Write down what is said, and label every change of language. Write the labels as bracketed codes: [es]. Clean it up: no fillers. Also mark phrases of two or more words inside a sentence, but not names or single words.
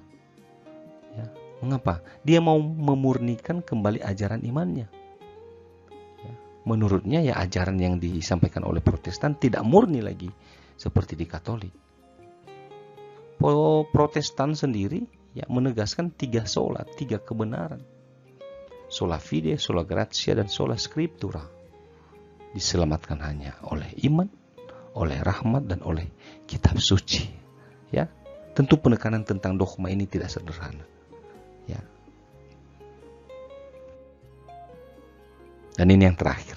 [id] Ya. Mengapa? Dia mau memurnikan kembali ajaran imannya. Ya. Menurutnya ya ajaran yang disampaikan oleh Protestan tidak murni lagi seperti di Katolik. Protestan sendiri ya menegaskan 3 sola, 3 kebenaran. [la] Sola fide, sola gratia, dan sola scriptura. [id] Diselamatkan hanya oleh iman, oleh rahmat, dan oleh kitab suci. Ya, tentu penekanan tentang dogma ini tidak sederhana. Ya. Dan ini yang terakhir.